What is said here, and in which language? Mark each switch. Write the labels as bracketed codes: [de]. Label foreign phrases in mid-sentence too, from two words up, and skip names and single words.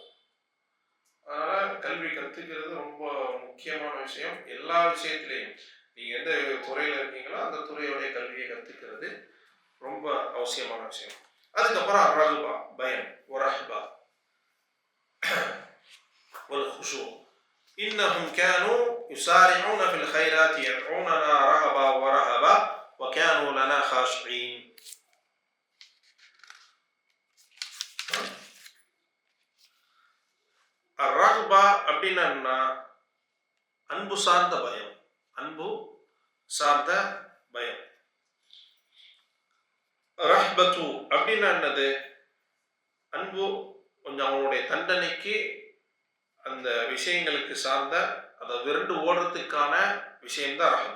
[ta] அதனால கல்வி கற்றுக்கிறது ரொம்ப முக்கியமான விஷயம். எல்லா விஷயத்திலையும் நீங்கள் எந்த துறையில் இருக்கீங்களோ அந்த துறையோடைய கல்வியை கற்றுக்கிறது ரொம்ப அவசியமான விஷயம். அதுக்கப்புறம் ரஹ்பா, பயம், [ar] ورهبة والخشوع. إنهم كانوا يسارعون في الخيرات يدعوننا رغبا ورهبا وكانوا لنا خاشعين. [ta] الرغبة அப்படின்னா அன்பு சார்ந்த பயம். அன்பு சார்ந்த பயம். ரஹ்பத்து அப்படின்னா என்னது? அன்பு கொஞ்சம் அவனுடைய தண்டனைக்கு அந்த விஷயங்களுக்கு சார்ந்த அதை விரண்டு ஓடுறதுக்கான விஷயம்தான் ரஹ்பா.